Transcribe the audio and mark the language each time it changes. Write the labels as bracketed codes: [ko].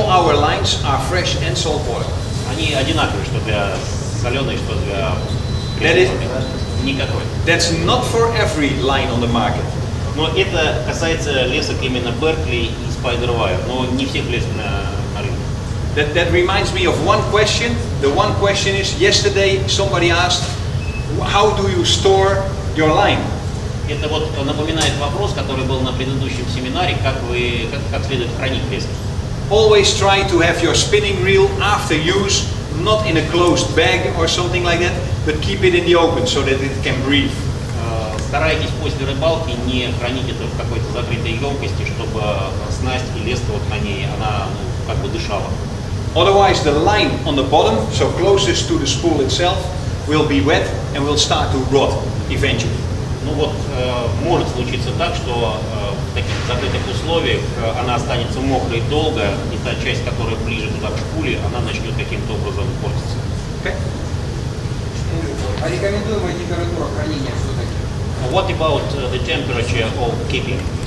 [en] our lines are fresh and salt water. [ru] Они одинаковые, что для соленой, что для [en] That is- [ru] никакой. [en] That's not for every line on the market. [ru] Но это касается лесок именно Berkley и Spider Wire, но не всех лесок на рынке. [en] That reminds me of one question. The one question is, yesterday somebody asked, how do you store your line? [ru] Это вот напоминает вопрос, который был на предыдущем семинаре, как следует хранить лески. [en] Always try to have your spinning reel after use, not in a closed bag or something like that, but keep it in the open so that it can breathe. [ru] Старайтесь после рыбалки не хранить это в какой-то закрытой емкости, чтобы снасть и леска вот на ней, она как бы дышала. [en] Otherwise the line on the bottom, so closest to the spool itself, will be wet and will start to rot eventually. [ru] Ну вот, может случиться так, что в таких закрытых условиях она останется мокрой долго, и та часть, которая ближе туда к шпуле, она начнет каким-то образом портиться. [en] Okay? [ru] А рекомендуемая температура хранения все-таки? [en] What about the temperature of keeping?